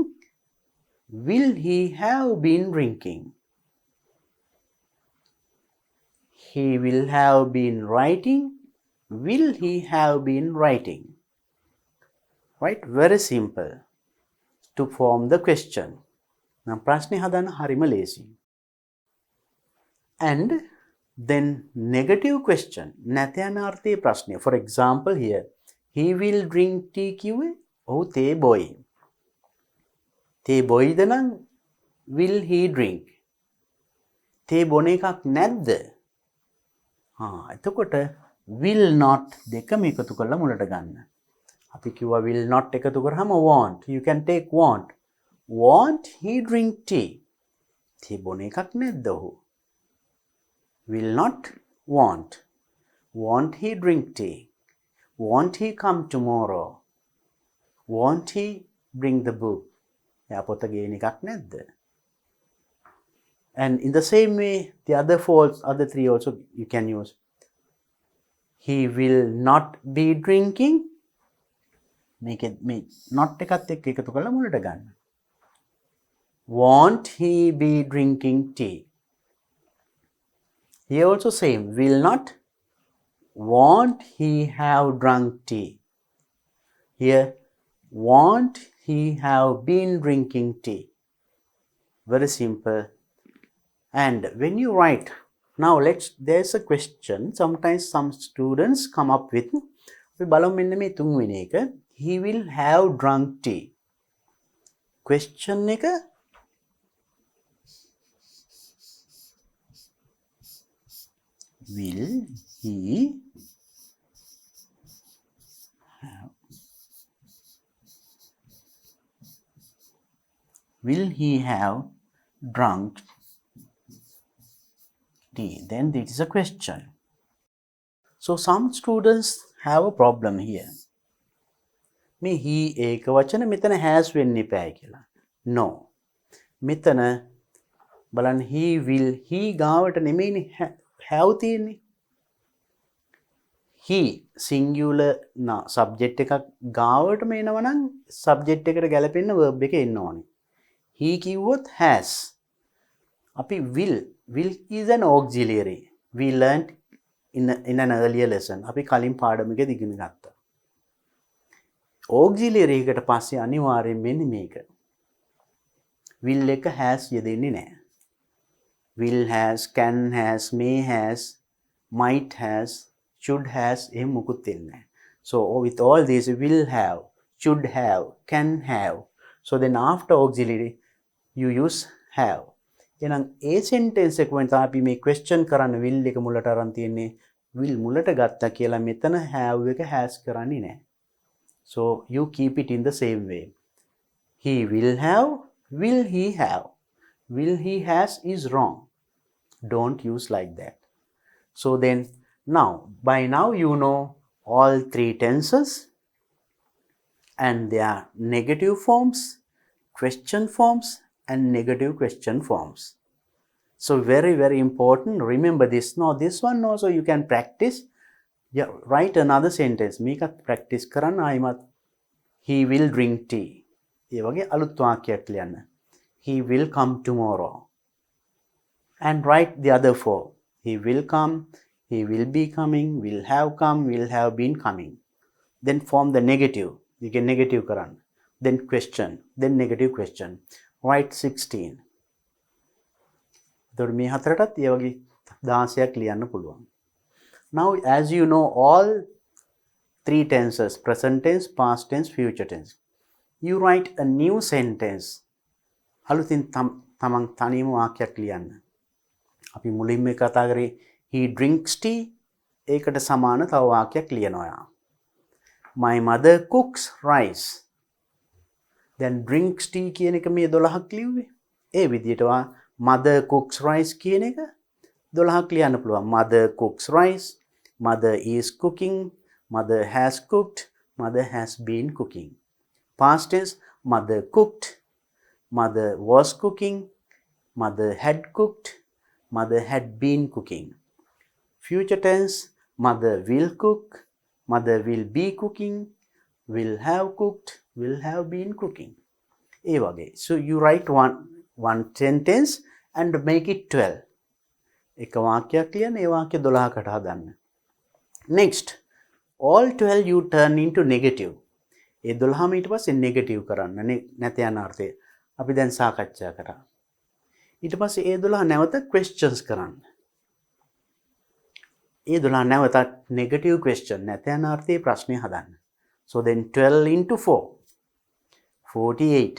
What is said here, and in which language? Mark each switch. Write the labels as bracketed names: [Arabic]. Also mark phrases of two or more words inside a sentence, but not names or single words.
[English] Will he have been drinking? He will have been writing. Will he have been writing? Right? Very simple to form the question. Now, [Sinhala] ප්‍රශ්නේ හදන්න හරිම ලේසි. [English] And then negative question. [Sinhala] නැත යන අර්ථයේ ප්‍රශ්නය. [English] For example here, he will drink tea [Sinhala] කිව්වේ ඔහු තේ බොයි. තේ බොයිද නම් [English] will he drink? [Sinhala] තේ බොන එකක් නැද්ද? එතකොට [English] will not [Sinhala] දෙකම එකතු කරලා මුලට ගන්න. අපි කිව්වා [English] will not [Sinhala] එකතු කරාම [English] want. You can take want. Want he drink tea? [Sinhala] තිබුණ එකක් නැද්ද ඔහු? [English] Will not want. Want he drink tea? Won't he come tomorrow? Won't he bring the book? එයා පොත ගේන එකක් නැද්ද? And in the same way, the other three also you can use. He will not be drinking. Make it not [Sinhala] එකත් එක්ක එකතු කරලා මුලට ගන්න. [English] Won't he be drinking tea? Here also same. Will not. Won't he have drunk tea? Here, won't he have been drinking tea? Very simple. And when you write, now there's a question. Sometimes some students come up with, [Sinhala] අපි බලමු මෙන්න මේ තුන්වෙනි එක. [English] He will have drunk tea. Question එක will he have drunk tea? Then it is a question. So some students have a problem here. [Sinhala] මේ he ඒක වචන මෙතන has වෙන්න එපායි කියලා. No. මෙතන බලන්න [English] he will he [Sinhala] ගාවට නෙමෙයිනේ have තියෙන්නේ. [English] he singular subject [Sinhala] එකක් ගාවටම එනවා නම් subject එකට ගැලපෙන්න verb එක එන්න ඕනේ. [English] he කිව්වොත් has. අපි will is an auxiliary. We learned in an earlier lesson. [Sinhala] අපි කලින් පාඩමකදී ඉගෙන ගත්තා. auxiliary එකට පස්සේ අනිවාර්යෙන් මෙන්න මේක. will එක has යෙදෙන්නේ නැහැ. [English] will has, can has, may has, might has, should has [Sinhala] එහෙම මුකුත් දෙන්නේ නැහැ. [English] So with all these will have, should have, can have. So then after auxiliary you use have. [Sinhala] එහෙනම් ඒ sentence එක වෙන තමයි අපි මේ question කරන්න will එක මුලට අරන් තියෙන්නේ. will මුලට ගත්තා කියලා මෙතන have එක has කරන්නේ නැහැ. [English] So you keep it in the same way. He will have, will he have? Will he has is wrong. Don't use like that. So then by now you know all three tenses and their negative forms, question forms and negative question forms. So very, very important. Remember this. Now this one also you can practice. Yeah, write another sentence. Make a practice [Sinhala] කරන්න ආයිමත් [English] he will drink tea. [Sinhala] ඒ වගේ අලුත් වාක්‍යයක් ලියන්න. [English] He will come tomorrow. And write the other four. He will come, he will be coming, will have come, will have been coming. Then form the negative. You can negative කරන්න. Then question. Then negative question. Write 16. [Sinhala] එතකොට මේ හතරටත් ඒ වගේ 16ක් ලියන්න පුළුවන්. [English] Now as you know all three tenses, present tense, past tense, future tense. You write a new sentence. [Sinhala] අලුතින් තමන් තනියම වාක්‍යයක් ලියන්න. අපි මුලින්ම කතා කරේ [English] he drinks tea. [Sinhala] ඒකට සමාන තව වාක්‍යයක් ලියනවා. [English] My mother cooks rice. Then drinks tea [Sinhala] කියන එක මේ 12ක් ලියුවේ. ඒ විදිහට [English] mother cooks rice [Sinhala] කියන එක 12ක් ලියන්න පුළුවන්. [English] Mother cooks rice, mother is cooking, mother has cooked, mother has been cooking. Past tense, mother cooked, mother was cooking, mother had cooked, mother had been cooking. Future tense, mother will cook, mother will be cooking, will have cooked, will have been cooking. [Sinhala] ඒ වගේ. [English] So you write one sentence and make it 12. [Sinhala] එක වාක්‍යයක් ලියන්න ඒ වාක්‍ය 12කට හදන්න. [English] Next, all 12 you turn into negative. [Sinhala] ඒ 12ම ඊට පස්සේ negative කරන්න. නැත යන අර්ථය. අපි දැන් සාකච්ඡා කරා. ඊට පස්සේ ඒ 12 නැවත questions කරන්න. ඒ 12 නැවතත් [English] negative question [Sinhala] නැත යන අර්ථයේ ප්‍රශ්නය හදන්න. [English] So then 12 into 4. 48.